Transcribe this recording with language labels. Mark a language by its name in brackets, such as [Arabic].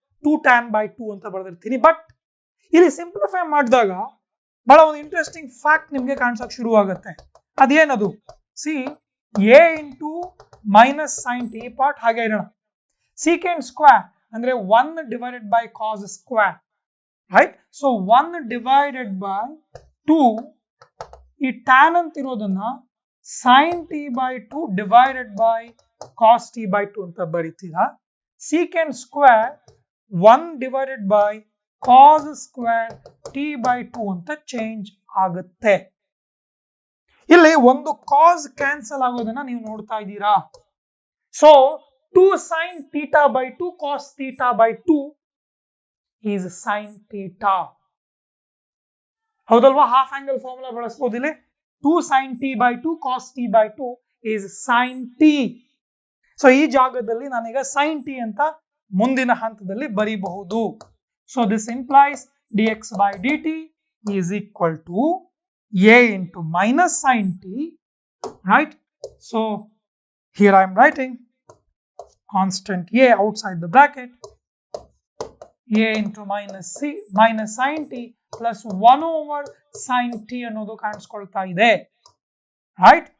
[Kannada] 2 tan by 2 ಅಂತ ಬರೆದಿರ್ತೀನಿ. But ಇಲ್ಲಿ simplify ಮಾಡಿದಾಗ ಬಹಳ ಒಂದು ಇಂಟ್ರೆಸ್ಟಿಂಗ್ ಫ್ಯಾಕ್ಟ್ ನಿಮ್ಗೆ ಕಾಣಿಸಕ್ ಶುರು ಆಗುತ್ತೆ. ಅದೇನದು? C a into minus sin t part ಹಾಗೆ ಇರೋಣ. secant ಸ್ಕ್ವೇರ್ [English] ಅಂದ್ರೆ 1 divided by cos square, right? So 1 divided by 2, ಈ tan ಅಂತ ಇರೋದನ್ನ sin t by 2 divided by cos t by 2 ಅಂತ ಬರೀತೀರಾ. secant square 1 divided by cos square t by 2 [Kannada] ಅಂತ change ಆಗುತ್ತೆ. ಇಲ್ಲಿ ಒಂದು cos ಕ್ಯಾನ್ಸಲ್ ಆಗೋದನ್ನ ನೀವು ನೋಡ್ತಾ ಇದ್ದೀರಾ. [English] So 2 sin theta by 2 cos theta by 2 is sin theta. [Kannada] ಹೌದಲ್ವಾ? Half angle formula ಬಳಸಬಹುದಿಲ್ಲ. [English] 2 sin t by 2 cos t by 2 is sin t. [Kannada] So ಈ ಜಾಗದಲ್ಲಿ ನಾನೀಗ sin t ಅಂತ ಮುಂದಿನ ಹಂತದಲ್ಲಿ ಬರೀಬಹುದು. [English] So this implies dx by dt is equal to a into minus sin t, right? So here I am writing constant a outside the bracket, a into minus sin t plus 1 over sin t [Kannada] ಅನ್ನೋದು ಕಾಣಿಸ್ಕೊಳ್ತಾ ಇದೆ, [English] right?